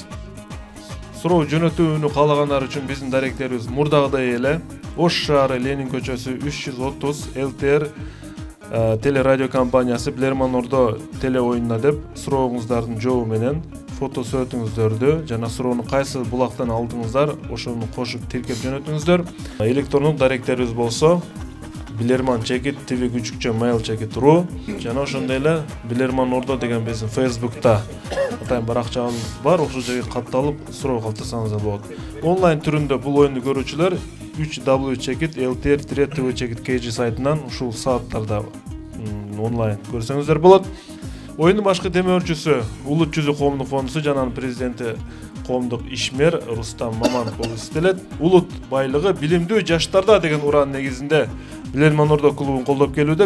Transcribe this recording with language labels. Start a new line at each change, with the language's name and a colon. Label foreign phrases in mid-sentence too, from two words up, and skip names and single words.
Kyrgyz: Суроо жөнөтүүнү каалагандар үчүн биздин даректерибиз мурдагыдай эле Ош шаары Ленин көчөсү 330 ЛТР телерадио компаниясы Билерман Ордо теле оюнуна деп сурооңуздардын жообу менен фото сүрөтүңүздөрдү жана суроону кайсы булактан алдыңыздар ошону кошуп тиркеп жөнөтүңүздөр. Электрондук даректерибиз болсо bilerman@tv.mail.ru жана ошондой эле Билерман Ордо деген биздин Facebook'та атайын баракчабыз бар, ошол жерге катталып суроо калтырсаңыздар болот. Онлайн түрүндө бул оюнду көрүүчүлөр www.ltr-tv.kg сайтынан ушул сааттарда онлайн көрсөңүздөр болот. Оюндун башкы темөөрчүсү Улут Жүзү коомдук фондусу жана анын президенти коомдук ишмер Рустам Маманов болуп эстелет. Улут байлыгы билимдүү жаштарда деген ураан негизинде Билерман Ордо клубун колдоп келүүдө.